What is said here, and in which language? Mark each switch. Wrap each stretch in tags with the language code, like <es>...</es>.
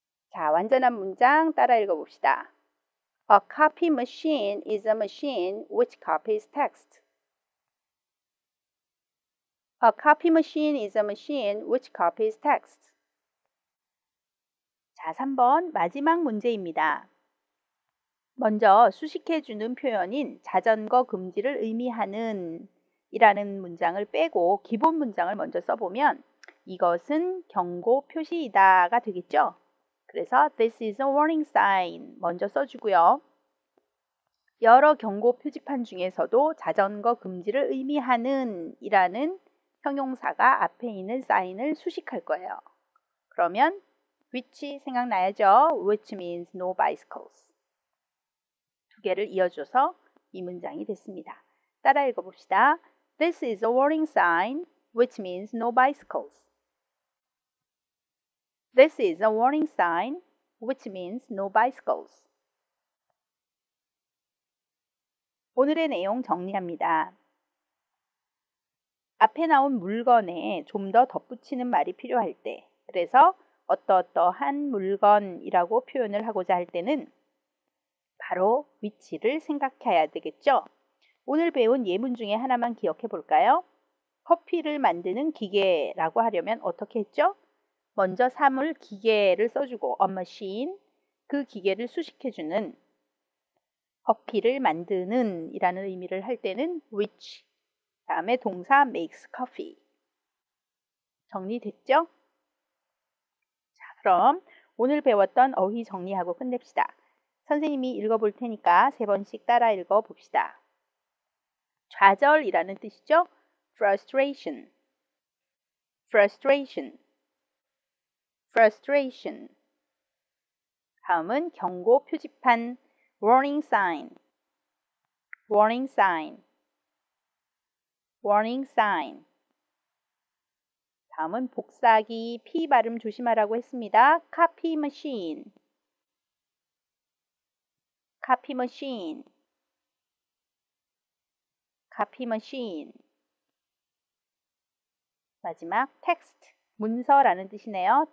<ko>자, 완전한 문장 따라 읽어봅시다.</ko> <en>A copy machine is a machine which copies text. A copy machine is a machine which copies text.</en> <ko>자, 3번 마지막 문제입니다. 먼저 수식해주는 표현인 자전거 금지를 의미하는 이라는 문장을 빼고 기본 문장을 먼저 써보면 이것은 경고 표시이다가 되겠죠. 그래서</ko> <en>This is a warning sign</en> <ko>먼저 써주고요. 여러 경고 표지판 중에서도 자전거 금지를 의미하는 이라는 형용사가 앞에 있는 sign을 수식할 거예요. 그러면 which 생각나야죠.</ko> <en>Which means no bicycles.</en> <ko>두 개를 이어줘서 이 문장이 됐습니다. 따라 읽어봅시다.</ko> <en>This is a warning sign, which means no bicycles. This is a warning sign, which means no bicycles.</en> <ko>오늘의 내용 정리합니다. 앞에 나온 물건에 좀 더 덧붙이는 말이 필요할 때, 그래서 어떠어떠한 물건이라고 표현을 하고자 할 때는 바로 위치를 생각해야 되겠죠. 오늘 배운 예문 중에 하나만 기억해 볼까요? 커피를 만드는 기계라고 하려면 어떻게 했죠? 먼저 사물 기계를 써주고 a machine, 그 기계를 수식해주는 커피를 만드는 이라는 의미를 할 때는 which, 다음에 동사</ko> <en>makes coffee.</en> <ko>정리됐죠? 자, 그럼 오늘 배웠던 어휘 정리하고 끝냅시다. 선생님이 읽어볼 테니까 3번씩 따라 읽어봅시다. 좌절이라는 뜻이죠.</ko> <en>frustration, frustration, frustration.</en> <ko>다음은 경고 표지판</ko> <en>warning sign, warning sign, warning sign.</en> <ko>다음은 복사기 P 발음 조심하라고 했습니다.</ko> <en>copy machine, copy machine, copy machine.</en> <ko>마지막 text, 문서라는 뜻이네요.</ko>